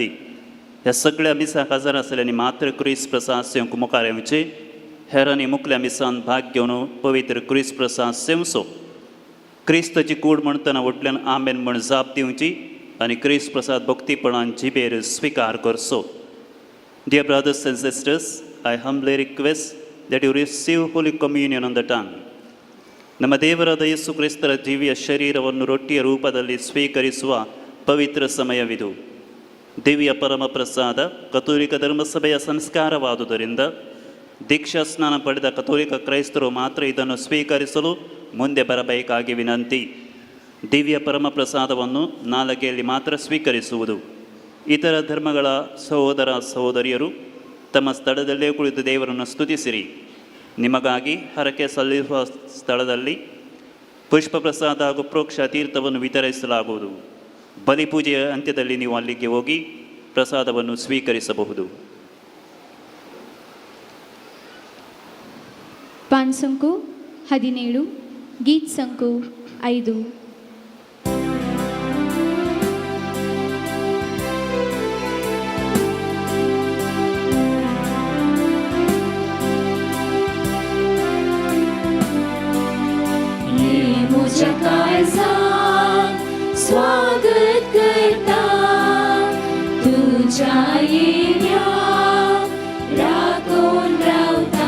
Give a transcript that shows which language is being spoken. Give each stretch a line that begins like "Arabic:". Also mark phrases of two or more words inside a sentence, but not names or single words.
Konkani: ह्या सगळ्या मिसाक हजर आसलेल्यांनी मात्र क्रिस प्रसाद सेवंक मुखार येवचे. हेरांनी मुखल्या मिसान भाग घेवन पवित्र क्रिस प्रसाद सेवचो. क्रिस्ताची कूड म्हणटना वटल्यान आमेन म्हण जाप दिवची आनी क्रिस प्रसाद भक्तीपणान जिबेर स्वीकार करचो.
English: Dear brothers and sisters, I humbly request that you receive Holy Communion on the tongue.
Kannada: ನಮ್ಮ ದೇವರಾದ ಯೇಸು ಕ್ರಿಸ್ತರ ದಿವ್ಯ ಶರೀರವನ್ನು ರೊಟ್ಟಿಯ ರೂಪದಲ್ಲಿ ಸ್ವೀಕರಿಸುವ ಪವಿತ್ರ ಸಮಯವಿದು. ದಿವ್ಯ ಪರಮ ಪ್ರಸಾದ ಕಥೋಲಿಕ ಧರ್ಮಸಭೆಯ ಸಂಸ್ಕಾರವಾದುದರಿಂದ ದೀಕ್ಷಾ ಸ್ನಾನ ಪಡೆದ ಕಥೋಲಿಕ ಕ್ರೈಸ್ತರು ಮಾತ್ರ ಇದನ್ನು ಸ್ವೀಕರಿಸಲು ಮುಂದೆ ಬರಬೇಕಾಗಿ ವಿನಂತಿ. ದಿವ್ಯ ಪರಮ ಪ್ರಸಾದವನ್ನು ನಾಲಗೆಯಲ್ಲಿ ಮಾತ್ರ ಸ್ವೀಕರಿಸುವುದು. ಇತರ ಧರ್ಮಗಳ ಸಹೋದರ ಸಹೋದರಿಯರು ತಮ್ಮ ಸ್ಥಳದಲ್ಲೇ ಕುಳಿತು ದೇವರನ್ನು ಸ್ತುತಿಸಿರಿ. ನಿಮಗಾಗಿ ಹರಕೆ ಸಲ್ಲಿಸುವ ಸ್ಥಳದಲ್ಲಿ ಪುಷ್ಪ ಪ್ರಸಾದ ಹಾಗೂ ಪ್ರೋಕ್ಷ ತೀರ್ಥವನ್ನು ವಿತರಿಸಲಾಗುವುದು. ಬಲಿಪೂಜೆಯ ಅಂತ್ಯದಲ್ಲಿ ನೀವು ಅಲ್ಲಿಗೆ ಹೋಗಿ ಪ್ರಸಾದವನ್ನು ಸ್ವೀಕರಿಸಬಹುದು.
Konkani: पान संको 17 गीत संको 5. म्हज्या काळजान स्वागत करता तुज्या येण्याक राखून रावता.